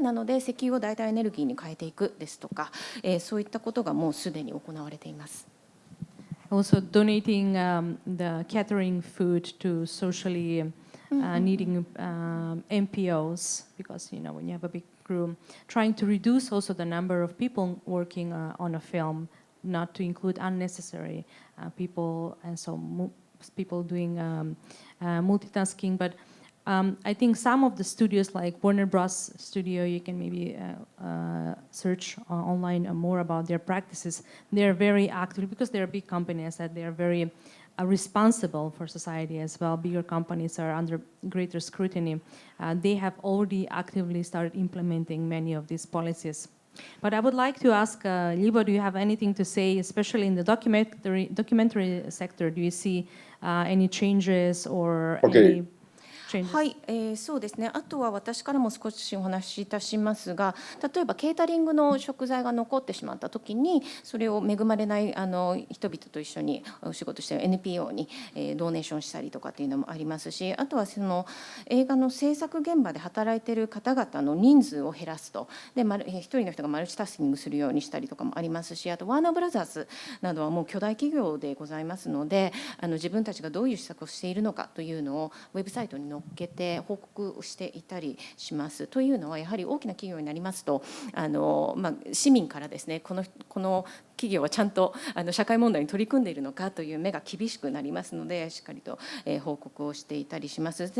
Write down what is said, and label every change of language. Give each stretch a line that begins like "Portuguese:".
Japanese: なので石油を代替エネルギーに変えていくですとか、そういったことがもうすでに行われています。
English: Also donating the catering food to socially needing NPOs, because when you have a big crew, trying to reduce also the number of people working on a film, not to include unnecessary people, and so people doing multitasking, but I think some of the studios like Warner Bros. Studio, you can maybe search online more about their practices. They're very active because they're big companies that they're very responsible for society as well. Bigger companies are under greater scrutiny. They have already actively started implementing many of these policies. But I would like to ask Ljubo, do you have anything to say, especially in the documentary sector? Do you see any changes or any
Japanese: はい、そうですね。あとは私からも少しお話しいたしますが、例えばケータリングの食材が残ってしまった時に、それを恵まれない人々と一緒にお仕事している NPO にドネーションしたりとかっていうのもありますし、あとはその映画の制作現場で働いている方々の人数を減らすと、で一人の人がマルチタスキングするようにしたりとかもありますし、あとワーナーブラザーズなどはもう巨大企業でございますので、自分たちがどういう施策をしているのかというのをウェブサイトに載っけて報告していたりします。というのはやはり大きな企業になりますと市民からですね、この企業はちゃんと社会問題に取り組んでいるのかという目が厳しくなりますので、しっかりと報告をしていたりします。